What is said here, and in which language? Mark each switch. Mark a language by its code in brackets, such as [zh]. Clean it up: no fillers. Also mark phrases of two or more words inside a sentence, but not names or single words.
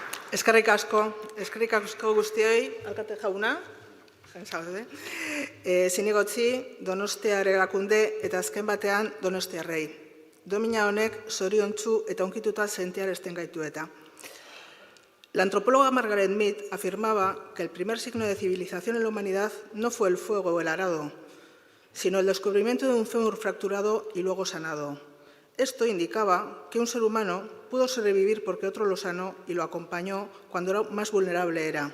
[eu] Eskerrik asko guztioi, alkate jauna, zinegotzi Donostiar erakunde eta azken batean Donostiarrei. Domina honek zoriontsu eta unkituta sentiarazten gaitu eta. [es] La antropóloga Margaret Mead afirmaba que el primer signo de civilización en la humanidad no fue el fuego o el arado, sino el descubrimiento de un fémur fracturado y luego sanado. Esto indicaba que un ser humano pudo sobrevivir porque otro lo sanó y lo acompañó cuando más vulnerable era.